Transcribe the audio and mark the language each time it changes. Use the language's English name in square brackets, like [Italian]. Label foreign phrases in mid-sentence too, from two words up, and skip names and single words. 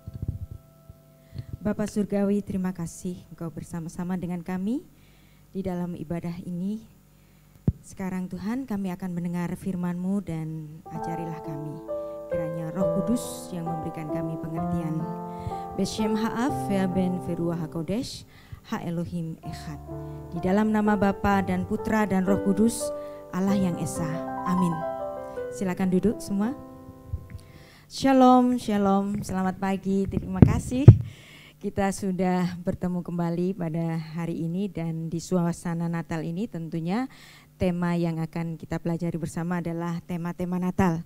[Indonesian] Bapa Surgawi, terima kasih Engkau bersama-sama dengan kami di dalam ibadah ini. Sekarang Tuhan, kami akan mendengar firman-Mu dan ajarilah kami. Kiranya Roh Kudus yang memberikan kami pengertian. [Hebrew] בשם האב והבן ורוח הקודש האלוהים אחד. [Indonesian] Di dalam nama Bapa dan Putra dan Roh Kudus, Allah yang Esa. Amin. Silakan duduk semua. [Hebrew] שלום, שלום, [Indonesian] selamat pagi, terima kasih. Kita sudah bertemu kembali pada hari ini dan di suasana Natal ini tentunya tema yang akan kita pelajari bersama adalah tema-tema Natal.